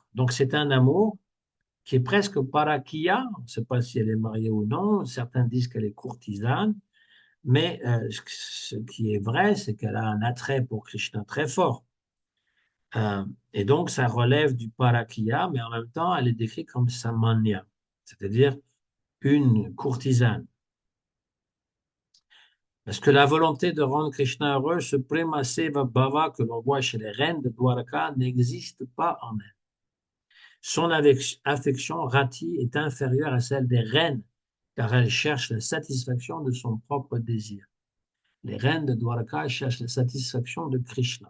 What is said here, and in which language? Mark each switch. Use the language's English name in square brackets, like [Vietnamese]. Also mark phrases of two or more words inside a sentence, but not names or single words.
[French] Donc c'est un amour qui est presque parakia, on ne sait pas si elle est mariée ou non, certains disent qu'elle est courtisane, mais ce qui est vrai, c'est qu'elle a un attrait pour Krishna très fort. Et donc, ça relève du parakia, mais en même temps, elle est décrite comme samanya, c'est-à-dire une courtisane. Parce que la volonté de rendre Krishna heureux, ce [Sanskrit] प्रेम सेवा भाव [French] que l'on voit chez les reines de Dwaraka, n'existe pas en elle. Son affection rati est inférieure à celle des reines, car elle cherche la satisfaction de son propre désir. Les reines de Dwaraka cherchent la satisfaction de Krishna.